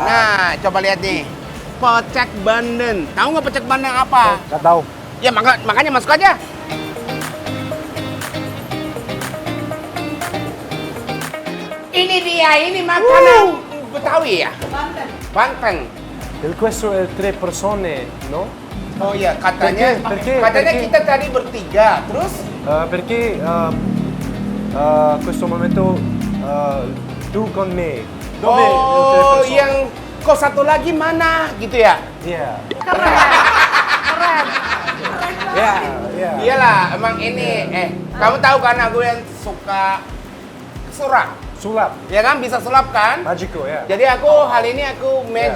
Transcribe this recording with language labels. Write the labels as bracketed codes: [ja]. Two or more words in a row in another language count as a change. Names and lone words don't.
[id] Nah, coba lihat nih. Pecak Bandeng. Tahu nggak pecak bandeng apa? Nggak tahu. Ya makanya masuk aja. Ini dia, ini makanan Betawi ya? Banten. [it] Il questo è tre persone, no? [id] Oh iya, katanya [it] Perché? [id] kita tadi bertiga. Terus? [it] Perché questo momento tu con me. Dove il tre Oh, persone? [id] yang kok satu lagi mana gitu ya? Iya. Keren. Iya, iya. Iyalah, emang ini. Kamu tahu kan aku yang suka sulap. Sulap. Ya kan, bisa sulap kan? Magico, ya. Jadi aku hari ini aku magic